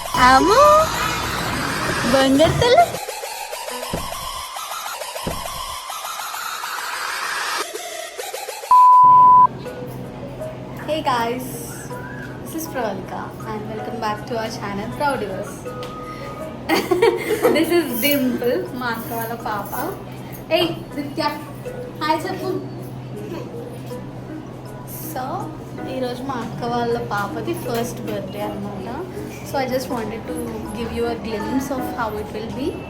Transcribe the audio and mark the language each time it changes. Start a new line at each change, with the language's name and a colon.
Telugu: అమ్మో బంగారు తల్లి.
English: Hey guys, this is Pravalika and welcome back to our channel Proudiverse. This is Dimple,
Telugu: మా అక్క వాళ్ళ పాప.
English: Hey Ditya,
Telugu: హాయ్ చెప్పు. సో ఈరోజు మా అక్క వాళ్ళ పాపది ఫస్ట్ బర్త్డే అనమాట.
English: So I just wanted to give you a glimpse of how it will be.